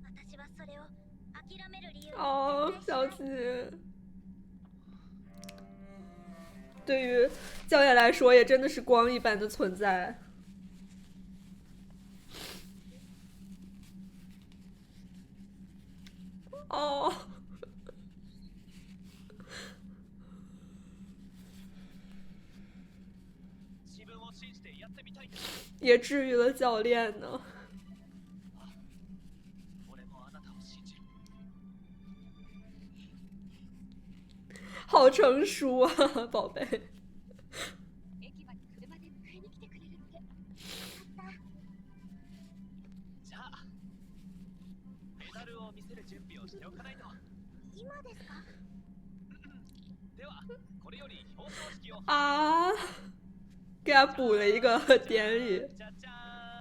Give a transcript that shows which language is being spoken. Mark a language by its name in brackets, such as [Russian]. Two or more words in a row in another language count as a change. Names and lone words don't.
[Japanese] 私はそれを諦める理由 [Chinese] 哦， [Japanese] に絶対しない。 [Chinese] 小七，对于教练来说，也真的是光一般的存在。哦， [Japanese] 自分を信じてやってみたいんだ。 [Chinese] 也治愈了教练呢。 [Japanese] 俺もあなたを信じる。 [Chinese] 好成熟啊，宝贝。 [Japanese] 駅まで車で迎えに来てくれるって。じゃあメダルを見せる準備をしておかないと。今ですか？ではこれより表彰式を。 [Chinese] 啊，给他补了一个典礼， [Japanese] じゃじゃ